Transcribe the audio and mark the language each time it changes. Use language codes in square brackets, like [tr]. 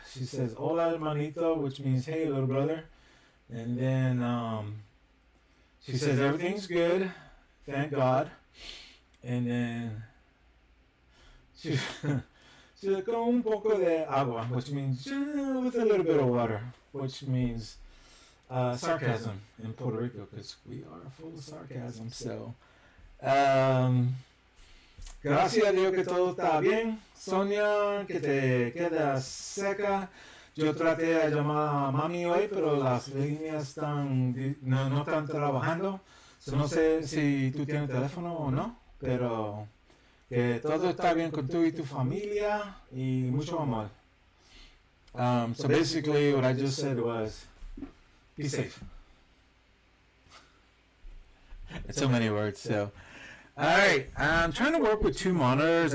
[en] She says [es] "Hola hermanito," [en] which means "Hey little brother," and then she says everything's good, thank God, and then she she's like [es] con un poco de agua, [en] which means with a little bit of water, which means sarcasm in Puerto Rico because we are full of sarcasm. So. [es] Gracias a Dios que todo está bien. Sonia, que te quedas seca. Yo traté de llamar a mami hoy, pero las líneas no están trabajando. So no sé si tú tienes teléfono o no, pero que todo está bien con tú y tu familia y mucho amor. [en] So basically what I just said was, be safe. It's so many words, so. Alright, I'm trying to work with two monitors.